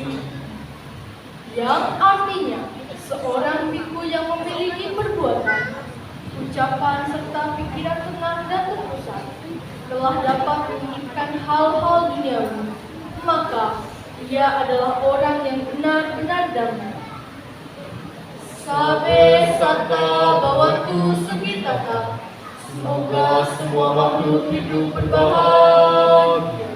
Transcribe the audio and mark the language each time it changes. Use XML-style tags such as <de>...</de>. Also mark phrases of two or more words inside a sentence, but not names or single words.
<id>yang artinya seorang biku yang memiliki perbuatan, ucapan serta pikiran tenang dan terpusat telah dapat menginginkan hal-hal duniawi, maka ia adalah orang yang benar-benar damai.</id> <pi>Sabe sata bawatu sugitata,</pi> <id>semoga semua makhluk hidup berbahagia.</id>